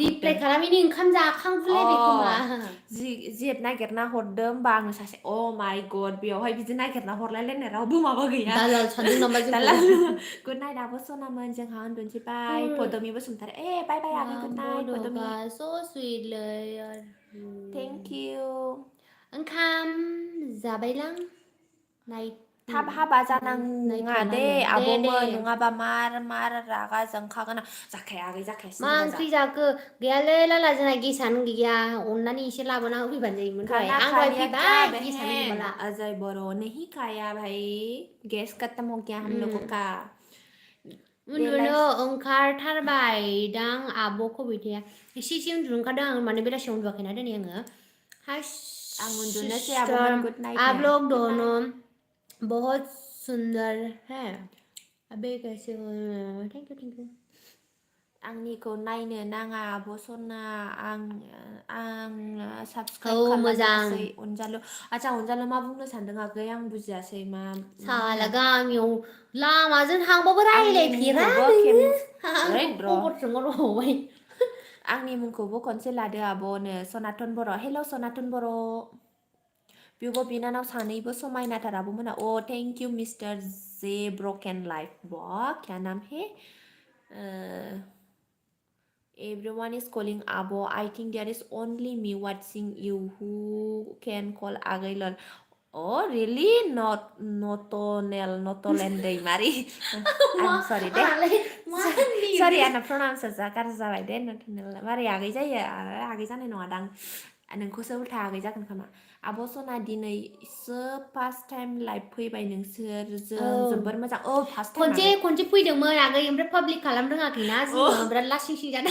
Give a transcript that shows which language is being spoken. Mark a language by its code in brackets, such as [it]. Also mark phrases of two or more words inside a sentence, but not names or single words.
[brx] रिप्लाइ हरदों खालामिनि ओंखाम जाखांफुलायबाय खोमा जेट नागिरना हरदों होमबा आङो सासे माइ गड बेयावहाय बिदि नागिरना हरलायलायनाय रावबो माबा गैया दालाल सानदों नामा जोंखौ [en] good night [brx] आब' सनामोन जोंहा उन्दुनोसै बाय पदमि बसुमतारी [en] bye bye [brx] आगै [en] good night [brx] पदमि [en] so sweetलै thank you [brx] ओंखाम जाबायलां [en] नाइट [brx] थाब हाबा जानाङा दे आब'मोन नङाबा मार रागा जोंखागोन जाखाया आगै जाखाया मा सिरि दाजा ओंख्रि जाखो गैयालै लाला जोंहा गेसानो गैया अननानै एसे लाबोना होफैबानो जायोमोन दहाय [hi] खाना [brx] आं [hi] खा [brx] दहाय [hi] लिया क्या [brx] फैबाय गेसानो [hi] बहन [brx] गैबाला [hi] अजय बोरो नहीं खाया भाई गैस खत्म हो गया हम लोगों का [brx] उन्दुनो ओंखारथारबाय दां आब' कबिताया एसे उन्दुनो ओंखारदों आं माने बेलासियाव उन्दुवाखैना दिनै आङो आं उन्दुनोसै आब'मोन [en] good night [hi] आप लोग दोनों बहुत सुंदर है अबे कैसे हो [en] thank you [brx] आंनिखौ नायनो नाङा आब' सना आं साबस्क्राइब मोजां खालामासै अनजालु आच्छा अनजालु मा बुंनो सानदों आगै आं बुजियासै मा साला गामियाव लामाजों थांबाबो मुंखौबो रायलायफेरा ओइ र' खबर सोंहरबावबाय आंनि मुंखौबो खनसे लादो आब'नो सनातन बर' हेल' सनातन बर' बिब' बिनानाव सानैबो समायनाथार आब'मोना [en] thank you mister J broken life [hi] वाह क्या नाम है [en] everyone is calling abo I think there is only me watching you who can call agai lol really notolen [brx] दैमारि [en] I'm sorry दे sorry [brx] आंना [en] pronounce [brx] गाज्रि जाबाय दे नटनेल मारै आगै जायो आगै जानाय नङा दां नोंखौसो उल्था आगै जागोन खोमा आब' सना दिनैसो फार्स्ट टाइम लाइभ फैबाय नोंसोरजों जोबोर मोजां [en] first time [brx] खनसे फैदोंमोन आगै ओमफ्राय पाब्लिक खालामनो रोङाखैना जोङो बिराद लासिं सिं जादों